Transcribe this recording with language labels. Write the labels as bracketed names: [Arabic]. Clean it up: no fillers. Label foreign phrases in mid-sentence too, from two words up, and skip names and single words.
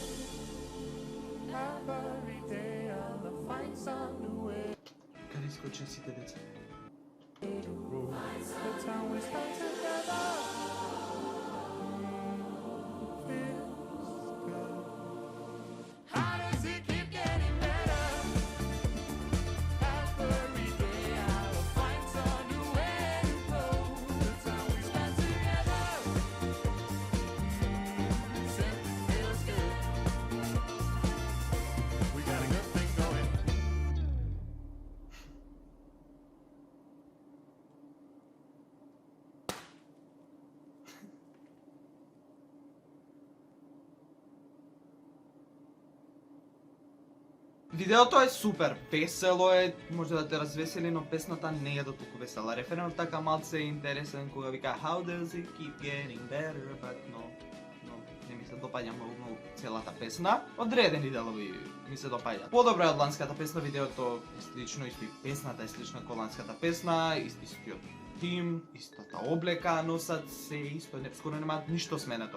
[English] Every day I'll find some new way [Macedonian] Каде искочи сите деца? [English] to prove the time we spent together. Feels good. How does it keep getting better? Every day I'll find some new way to prove the time we spent together. Simply feels good. We got a good thing going. [Macedonian] Видеото е супер, весело е, може да те развесели, но песната не е до толку весела. Референот така малце е интересен кога вика [English] How does it keep getting better, but no, [Macedonian] не ми се допаѓа многу целата песна. Одредени делови ми се допаѓа. Подобро е од ланската песна, видеото е слично, исто и песната е слична кон ланската песна, истиот тим, истата облека носат, се исто, скоро нема ништо сменето.